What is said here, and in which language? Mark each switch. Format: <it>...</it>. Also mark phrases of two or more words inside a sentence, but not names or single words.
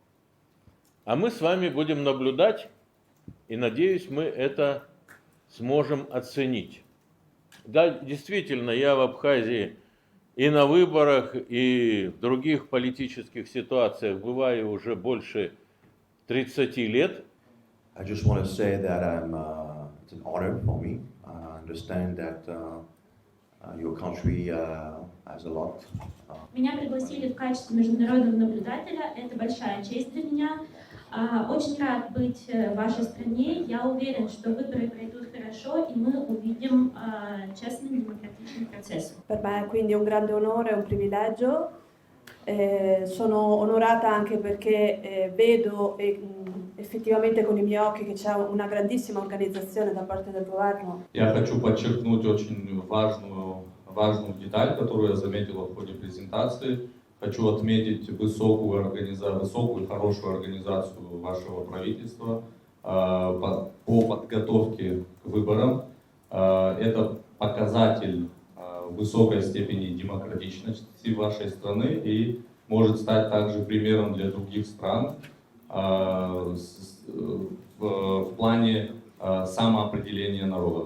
<ru>А мы с вами будем наблюдать, и, надеюсь, мы это сможем оценить. Да, действительно, я в Абхазии и на выборах, и в других политических ситуациях бываю уже больше 30 лет.</ru> <en>I just want to say that it's an honor for me. I understand that your country has a lot.</en> <ru>Меня пригласили в качестве международного наблюдателя. Это большая честь для меня. Очень рад быть в вашей стране. Я уверен, что выборы пройдут хорошо, и мы увидим честный демократичный процесс.</ru> <it>Per me è quindi un grande onore e un privilegio. Sono onorata anche perché vedo effettivamente con i miei occhi che c'è una grandissima organizzazione da parte del governo.</it> <ru>Я хочу подчеркнуть очень важную деталь, которую я заметила в ходе презентации. Хочу отметить высокую и хорошую организацию вашего правительства по подготовке к выборам. Это показатель высокой степени демократичности вашей страны и может стать также примером для других стран в плане самоопределения народов.</ru>